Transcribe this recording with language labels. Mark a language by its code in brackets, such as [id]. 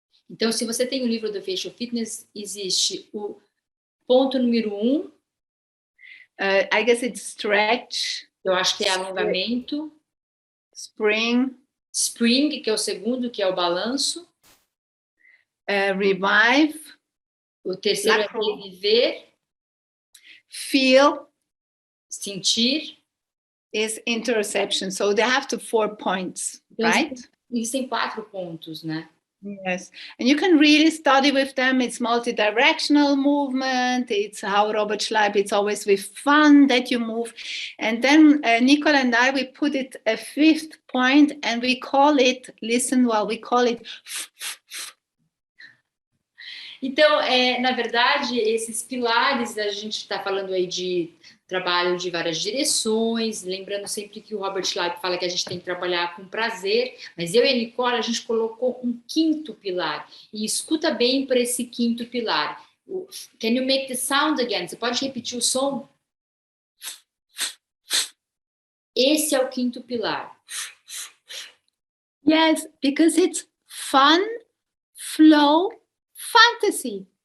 [pt] Então, se você tem o livro do Facial Fitness, existe o ponto número 1. [en] I guess it's stretch. [pt] Eu acho que é alongamento. [en] Spring. [pt] Spring, que é o segundo, que é o balanço. [en] Revive. [pt] O terceiro é reviver. [en] Feel. [pt] Sentir. [en] Is interoception. So they have the 4 points, então, right? [pt] Existem 4 pontos, né? [en] Yes, and you can really study with them. It's multi-directional movement. It's how Robert Schleib, it's always with fun that you move. And then Nicole and I, we put it a 5th point and we call it, listen well, we call it. [pt] Então, na verdade, esses pilares, a gente está falando aí de trabalho de várias direções, lembrando sempre que o Robert Schleib fala que a gente tem que trabalhar com prazer, mas eu e a Nicole, a gente colocou um 5º pilar, e escuta bem para esse 5º pilar. Can you make the sound again? Você pode repetir o som? Esse é o 5º pilar. [en] Yes, because it's fun, flow, fantasy.